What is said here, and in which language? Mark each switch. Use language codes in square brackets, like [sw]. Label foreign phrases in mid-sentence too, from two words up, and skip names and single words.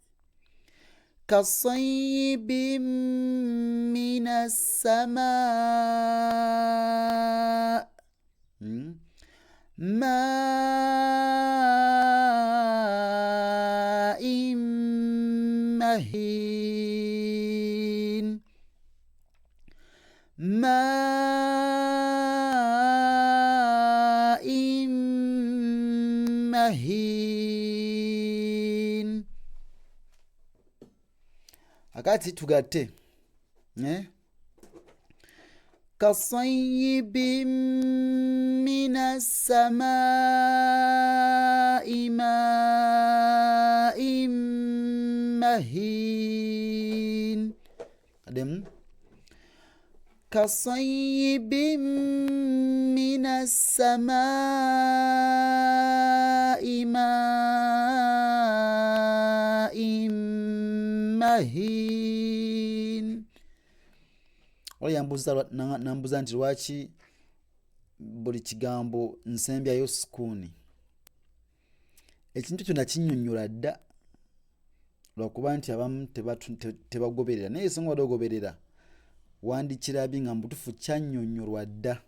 [ar] كصيب من السماء ماء مهين. ماء مهين. [lg] Akati tugatte [ar] كصيب من السماء ماء مهين. كصيب من السماء ماء مهين. [lg] Nambuza nti lwaki buli kigambo nsembyayo sukuuni. Ekintu kyonna kinnyonnyola dda lwakuba nti abamu tebagoberera, naye singa wadde ogoberera wandikirabye nga mubutuufu kyannyonnyolwa dda.